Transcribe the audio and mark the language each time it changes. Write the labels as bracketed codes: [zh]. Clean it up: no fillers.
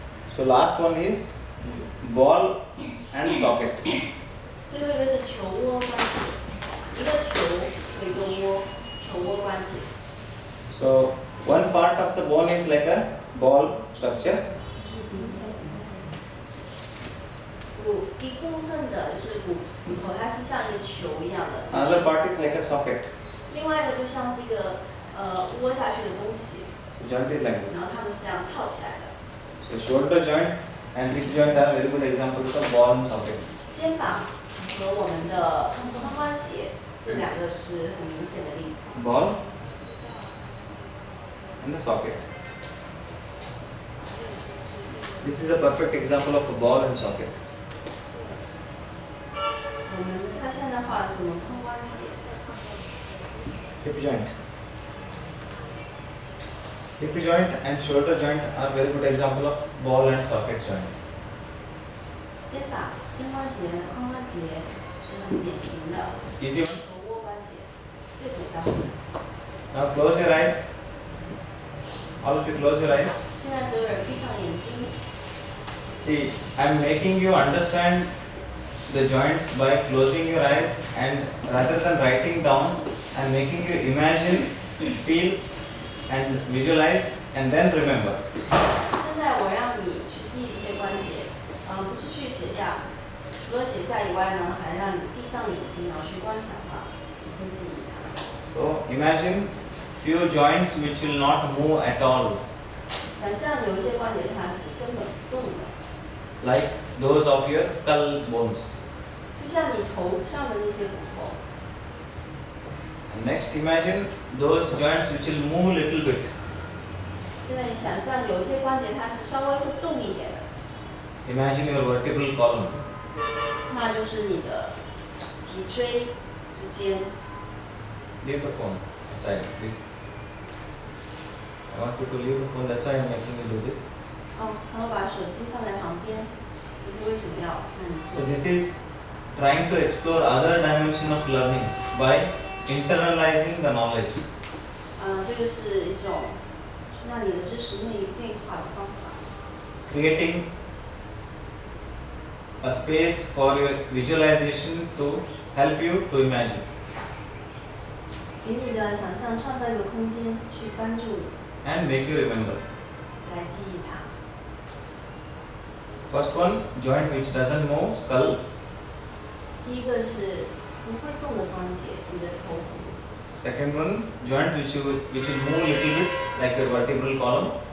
[en] So last one is ball and socket. [zh] 最后一个是球窝关节，一个球和一个窝，球窝关节。 [en] So one part of the bone is like a ball structure. [zh] 一部分的就是骨头，它是像一个球一样的。 [en] Another part is like a socket. [zh] 另外一个就像是一个窝下去的东西。 [en] So joint is like this. [zh] 然后它们是这样套起来的。 [en] So shoulder joint and hip joint are very good examples of ball and socket. [zh] 肩膀和我们的髋关节这两个是很明显的例子。 [en] Ball and the socket. This is a perfect example of a ball and socket. [zh] 他现在画的是我们髋关节。 [en] Hip joint. Hip joint and shoulder joint are very good example of ball and socket joints. [zh] 肩膀、肩关节、髋关节是很典型的。 [en] Easy one. [zh] 手握关节最简单。 [en] Now close your eyes. All of you close your eyes. [zh] 现在所有人闭上眼睛。 [en] See, I am making you understand the joints by closing your eyes, and rather than writing down, I am making you imagine, feel and visualize and then remember. [zh] 现在我让你去记这些关节，不是去写下，除了写下以外呢，还让你闭上眼睛，然后去观想它，你会记忆它。 [en] So imagine few joints which will not move at all. [zh] 想象有一些关节它是根本不动的。 [en] Like those of your skull bones. [zh] 就像你头上的那些骨头。 [en] And next, imagine those joints which will move a little bit. [zh] 现在你想象有一些关节它是稍微会动一点的。 [en] Imagine your vertebral column. [zh] 那就是你的脊椎之间。 [en] Leave the phone aside, please. I want you to leave the phone. That's why I am making you do this. [zh] 然后把手机放在旁边，这是为什么要让你做 [en] So this is trying to explore other dimension of learning by internalizing the knowledge. [zh] 这个是一种让你的知识内化的方法。 [en] Creating a space for your visualization to help you to imagine. [zh] 给你的想象创造一个空间，去帮助你 [en] And make you remember. [zh] 来记忆它。 [en] First one, joint which doesn't move, skull. [zh] 第一个是不会动的关节，你的头骨。 [en] Second one, joint which will move a little bit, like your vertebral column.